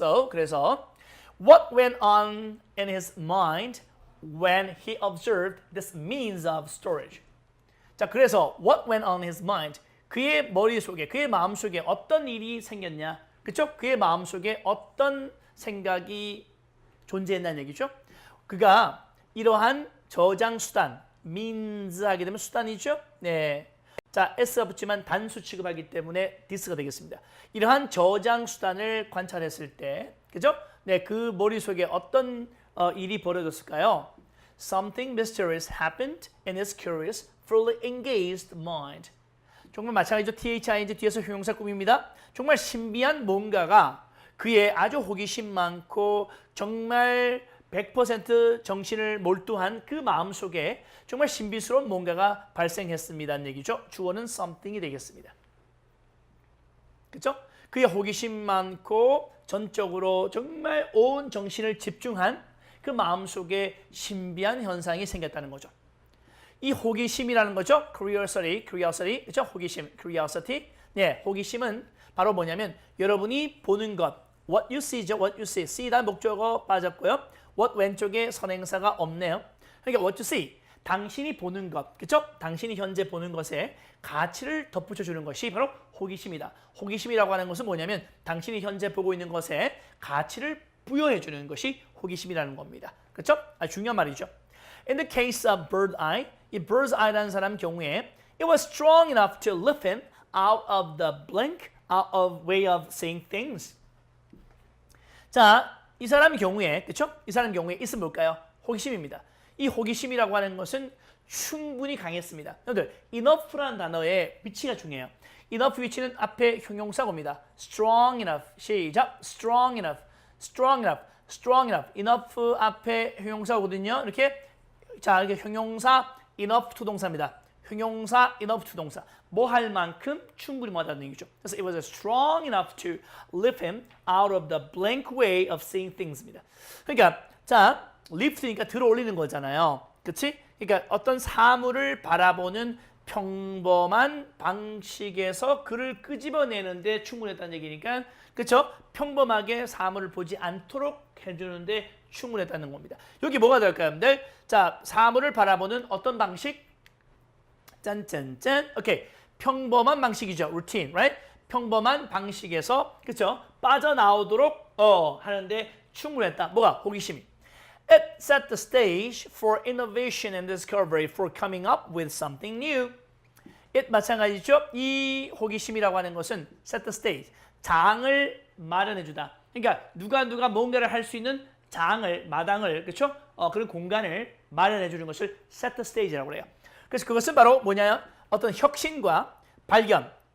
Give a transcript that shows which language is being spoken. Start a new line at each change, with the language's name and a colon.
Korean: 그래서
English: what went on in his mind when he observed this means of storage.
Korean: 자, 그래서
English: what went on in his mind.
Korean: 그의 머릿속에, 그의 마음속에 어떤 일이 생겼냐. 그렇죠? 그의 마음속에 어떤 생각이 존재했다는 얘기죠. 그가 이러한 저장 수단, means 하게 되면 수단이죠. 네. 자, S가 붙지만 단수 취급하기 때문에 this가 되겠습니다. 이러한 저장 수단을 관찰했을 때, 그죠? 네, 그 머릿속에 어떤 일이 벌어졌을까요?
English: Something mysterious happened in his curious, fully engaged mind.
Korean: 정말 마찬가지죠. thing 뒤에서 형용사 꾸밉니다. 정말 신비한 뭔가가 그의 아주 호기심 많고 정말 100% 정신을 몰두한 그 마음속에 정말 신비스러운 뭔가가 발생했습니다는 얘기죠. 주어는 something이 되겠습니다. 그렇죠? 그의 호기심 많고 전적으로 정말 온 정신을 집중한 그 마음속에 신비한 현상이 생겼다는 거죠. 이 호기심이라는 거죠. curiosity, 그렇죠? 호기심, curiosity. 네, 호기심은 바로 뭐냐면 여러분이 보는 것,
English: what you see
Korean: 죠.
English: what you see.
Korean: see다 목적어 빠졌고요. what 왼쪽에 선행사가 없네요. 그러니까
English: what you see.
Korean: 당신이 보는 것, 그렇죠? 당신이 현재 보는 것에 가치를 덧붙여 주는 것이 바로 호기심이다. 호기심이라고 하는 것은 뭐냐면 당신이 현재 보고 있는 것에 가치를 부여해 주는 것이 호기심이라는 겁니다. 그렇죠? 아주 중요한 말이죠.
English: In the case of bird eye,
Korean: 이 bird's eye라는 사람 경우에
English: it was strong enough to lift him out of the blank, out of way of seeing things.
Korean: 자, 이 사람 경우에, 그렇죠? 이 사람 경우에 있으면 뭘까요? 호기심입니다. 이 호기심이라고 하는 것은 충분히 강했습니다. 여러분들, enough라는 단어의 위치가 중요해요. enough 위치는 앞에 형용사가 옵니다.
English: strong enough,
Korean: 시작,
English: strong enough, strong enough, strong enough.
Korean: enough 앞에 형용사거든요. 이렇게 자, 이게 형용사 enough to 동사입니다. 형용사 enough to 동사. 뭐 할 만큼 충분히 뭐하다는 얘기죠. 그래서
English: it was strong enough to lift him out of the blank way of seeing things입니다.
Korean: 그러니까 자, lift니까 들어 올리는 거잖아요. 그렇지? 그러니까 어떤 사물을 바라보는 평범한 방식에서 그를 끄집어내는데 충분했다는 얘기니까, 그렇죠? 평범하게 사물을 보지 않도록 해주는데 충분했다는 겁니다. 여기 뭐가 될까요, 여러분들? 자, 사물을 바라보는 어떤 방식? 짠짠짠. 오케이. 평범한 방식이죠.
English: routine, right?
Korean: 평범한 방식에서, 그렇죠? 빠져나오도록 하는데 충분했다. 뭐가? 호기심이.
English: It set the stage for innovation and discovery for coming up with something new.
Korean: it 마찬가지죠. 이 호기심이라고 하는 것은
English: set the stage.
Korean: 장을 마련해 주다. 그러니까 누가 뭔가를 할 수 있는 마당을 그렇죠? 그런 공간을 마련해 주는 것을
English: set the stage
Korean: 라고 해요. 그래서 그것은 바로 뭐냐면 어떤 혁신과 발견.